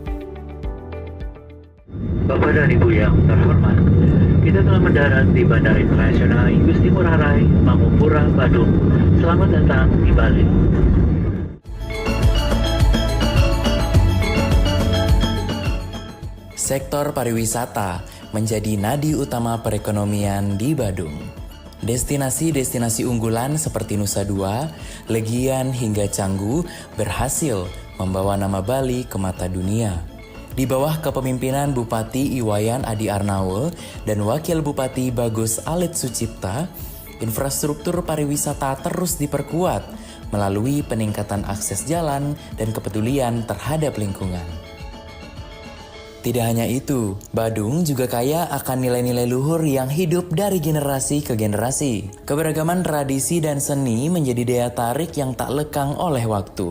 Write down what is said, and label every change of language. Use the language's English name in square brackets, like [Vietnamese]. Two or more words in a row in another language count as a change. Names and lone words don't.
[Indonesian] Bapak dan Ibu yang terhormat, kita telah mendarat di Bandara Internasional Igusti Ngurah Rai, Mangupura, Badung. Selamat datang di Bali. Sektor pariwisata menjadi nadi utama perekonomian di Badung. Destinasi-destinasi unggulan seperti Nusa Dua, Legian hingga Canggu berhasil membawa nama Bali ke mata dunia. Di bawah kepemimpinan Bupati Iwayan Adi Arnaul dan Wakil Bupati Bagus Alit Sucipta, infrastruktur pariwisata terus diperkuat melalui peningkatan akses jalan dan kepedulian terhadap lingkungan. Tidak hanya itu, Badung juga kaya akan nilai-nilai luhur yang hidup dari generasi ke generasi. Keberagaman tradisi dan seni menjadi daya tarik yang tak lekang oleh waktu.